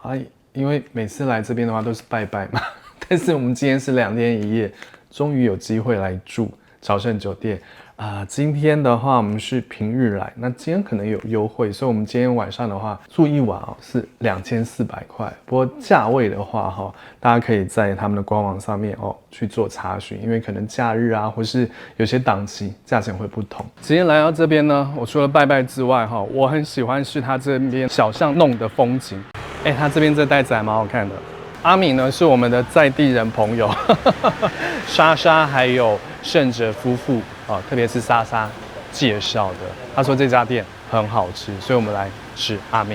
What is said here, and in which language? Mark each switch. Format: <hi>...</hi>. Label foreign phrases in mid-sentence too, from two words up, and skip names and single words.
<zh>因為每次來這邊的話都是拜拜嘛，但是我們今天是2天1夜，終於有機會來住朝聖酒店今天的話我們是平日來，那今天可能有優惠，所以我們今天晚上的話住一晚是2400塊。不過價位的話大家可以在他們的官網上面去做查詢，因為可能假日或是有些檔期價錢會不同。今天來到這邊呢，我除了拜拜之外我很喜歡是它這邊小巷弄的風景。它這邊這袋子還蠻好看的。阿敏呢是我們的在地人朋友，莎莎還有聖哲夫婦特別是莎莎介紹的。他說這家店很好吃，所以我們來吃阿敏。</zh>